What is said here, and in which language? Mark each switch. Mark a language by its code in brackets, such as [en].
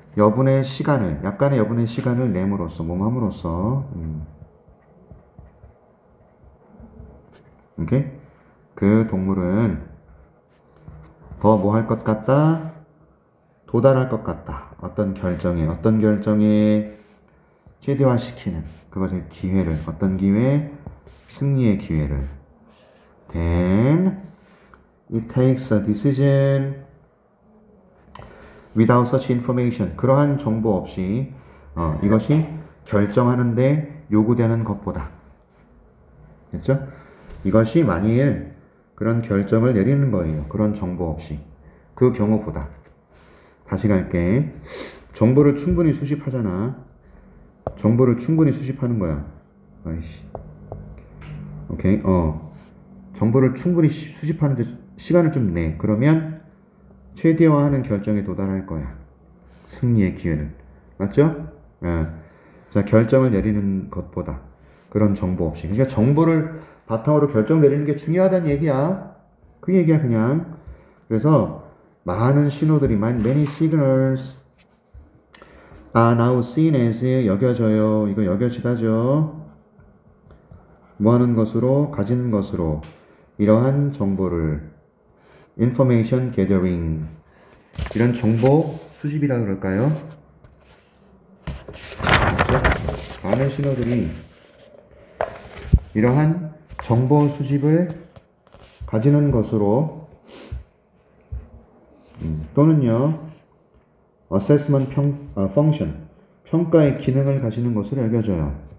[ko] 여분의 시간을, 약간의 여분의 시간을 램으로써, 몸함으로써, 오케이? 그 동물은 더 뭐 할 것 같다? 도달할 것 같다. 어떤 결정에 최대화시키는 그것의 기회를, 어떤 기회? 승리의 기회를. [en] Then it takes a decision without such information. [ko] 그러한 정보 없이 이것이 결정하는데 요구되는 것보다. 됐죠? 이것이 만일 그런 결정을 내리는 거예요. 그런 정보 없이. 그 경우보다. 다시 갈게. 정보를 충분히 수집하잖아. 정보를 충분히 수집하는 거야. 아이씨. 오케이. 정보를 충분히 수집하는데 시간을 좀 내. 그러면 최대화하는 결정에 도달할 거야. 승리의 기회를. 맞죠? 자, 결정을 내리는 것보다. 그런 정보 없이. 그러니까 정보를 바탕으로 결정 내리는 게 중요하다는 얘기야. 그 얘기야, 그냥. 그래서 많은 신호들이, [en] many signals are now seen as [ko] 여겨져요. 이거 여겨지다죠. 뭐 하는 것으로? 가지는 것으로. 이러한 정보를 [en] information gathering. [ko] 이런 정보 수집이라 그럴까요? 많은 신호들이 이러한 정보 수집을 가지는 것으로 또는요 [en] assessment function [ko] 평가의 기능을 가지는 것으로 여겨져요.